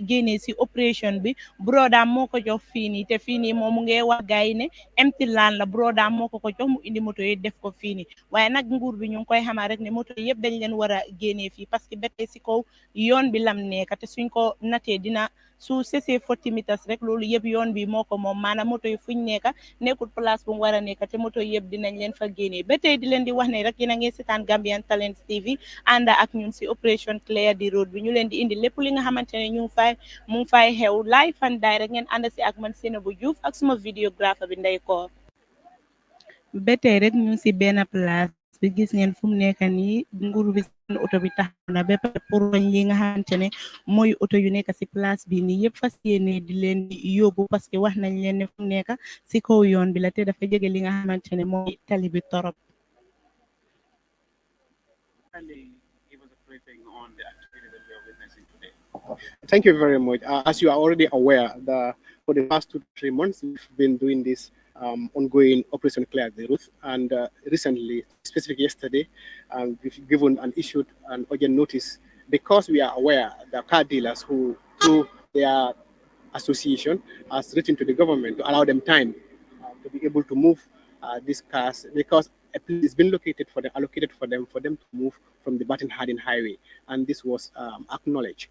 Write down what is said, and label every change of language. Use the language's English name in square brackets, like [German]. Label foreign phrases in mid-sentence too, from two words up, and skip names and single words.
[Wolof] génnee si opération bi brodaam moo ko jox fii nii te fii nii moom mu ngi wax gars yi ne [English] empty land [Wolof] la brodaam moo ko jox mu indi moto yi def ko fii nii waaye nag nguur bi ñu ngi koy xamal rek ne moto yëpp dañ leen war a génnee fii [French] parce que [Wolof] ba tey si kaw yoon bi lam nekk te suñ ko natee dina su sesee 40 meters rek loolu yëpp yoon bi moo ko moom maanaam moto yi fuñ nekk nekkul place bu mu war a nekk te moto yëpp dinañ leen fa génnee ba tey di leen di wax ne rek yéen a ngi seetaan Gambian Talents TV ànd ak ñun si opération clear the road bi ñu leen di indi lépp li nga xamante ne mu ngi fay xew [English] live and direct [Wolof] ngeen ànd si ak man Seynabou Diouf ak suma vidéographe bi Ndey Koor ba tey rek ñu si benn place bi gis ngeen fu mu nekk nii nguur bi seen oto bi taxaw na ba pare pour roñ li nga xamante ne mooy oto yu nekk si place bi nii yëpp fas yéene di leen di yóbbu [French] parce que [Wolof] wax nañ leen ne fu mu nekk si kaw yoon bi la te dafa jege li nga xamante ne mooy tali bi torop. [English] Thank you very much. As you are already aware, for the past 2 to 3 months, we've been doing this ongoing Operation Clear the Road, and recently, specifically yesterday, we've given and issued an urgent notice because we are aware that car dealers who, through their association, has written to the government to allow them time to be able to move these cars because a place has been allocated for them to move from the Batin Hadin Highway, and this was acknowledged.